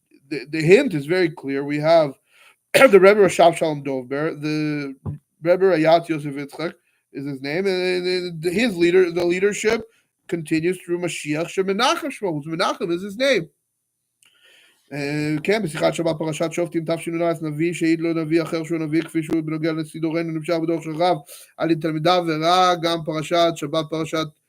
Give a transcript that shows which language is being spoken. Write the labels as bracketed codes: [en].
[en] The hint is very clear. We have the Rebbe Rashab Shalom Dovber, the Rebbe Rayat Yosef Yitzchak is his name, and the leadership continues through Mashiach Shemenachem Shmo, whose Menachem is his name. [he] כן, בשיחת שבת פרשת שופטים תשנ"א, נביא שהעיד לו נביא אחר שהוא נביא כפי שהוא בנוגע לנשיא דורנו נמשך בדור של רב על תלמידיו, וראה גם פרשת שבת פרשת